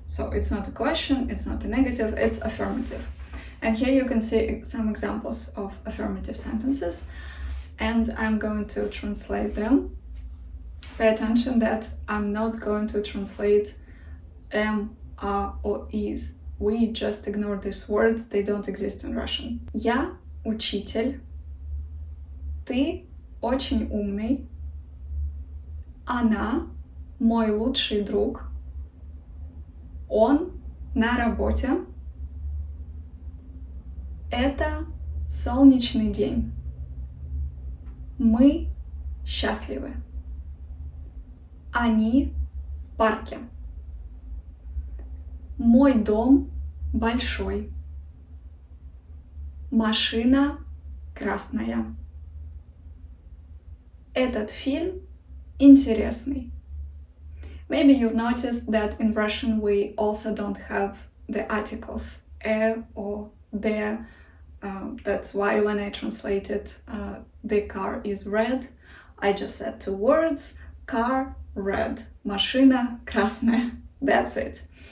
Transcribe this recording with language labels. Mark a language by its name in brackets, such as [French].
[English] So it's not a question, it's not a negative, it's affirmative. And here you can see some examples of affirmative sentences, and I'm going to translate them. Pay attention that I'm not going to translate am, are, or is. We just ignore these words, they don't exist in Russian. [Russian] Я учитель, ты очень умный, она мой лучший друг, он на работе, это солнечный день, мы счастливы, они в парке, мой дом большой, машина красная, этот фильм интересный. [English] Maybe you've noticed that in Russian we also don't have the articles or the. That's why when I translated the car is red, I just said two words, car, red, [Russian] машина, красная. [English] That's it.